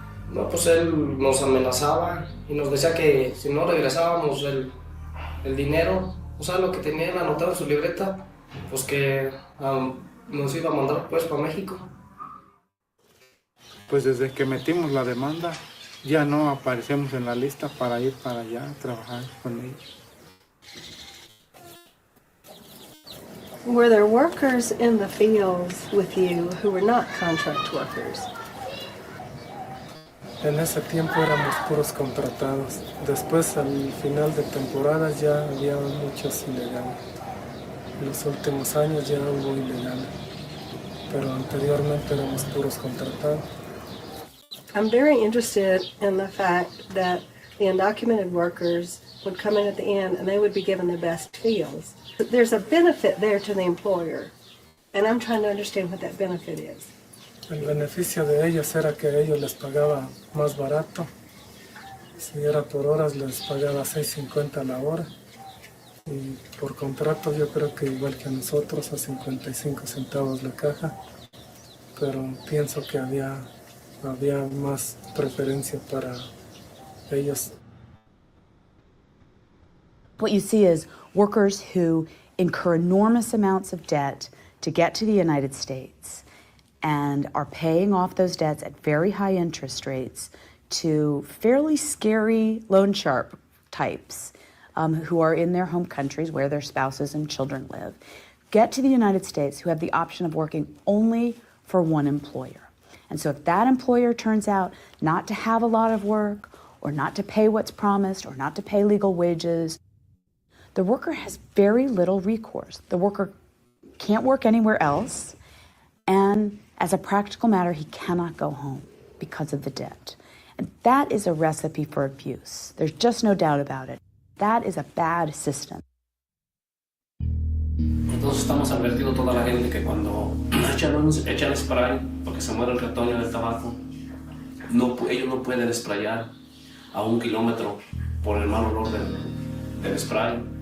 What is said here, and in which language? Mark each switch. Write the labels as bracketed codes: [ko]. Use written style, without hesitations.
[es] No, pues él nos amenazaba y nos decía que si no regresábamos el dinero, o sea, lo que tenían anotado en su libreta, pues que nos iba a mandar pues para México. Pues desde que metimos la demanda, ya no aparecemos en la lista para ir para allá a trabajar con ellos. [en] Were there workers in the fields with you who were not contract workers? [es] En ese tiempo éramos puros contratados. Después, al final de temporada, ya había muchos ilegales. En los últimos años ya hubo ilegales, pero anteriormente éramos puros contratados. [en] I'm very interested in the fact that the undocumented workers would come in at the end and they would be given the best fields. There's a benefit there to the employer, and I'm trying to understand what that benefit is. [es] El beneficio de ellos era que a ellos les pagaba más barato. Si era por horas, les pagaba $6.50 la hora. Y por contrato yo creo que igual que a nosotros, a 55 centavos la caja. Pero pienso que había había más preferencia para ellos. [en] What you see is workers who incur enormous amounts of debt to get to the United States and are paying off those debts at very high interest rates to fairly scary loan shark types who are in their home countries where their spouses and children live, get to the United States who have the option of working only for one employer. And so if that employer turns out not to have a lot of work or not to pay what's promised or not to pay legal wages, the worker has very little recourse. The worker can't work anywhere else, and as a practical matter, he cannot go home because of the debt. And that is a recipe for abuse. There's just no doubt about it. That is a bad system. [es] Entonces estamos advirtiendo a toda la gente que cuando echan spray porque se muere el retoño del tabaco, ellos no pueden sprayar a 1 kilómetro por el mal olor del spray.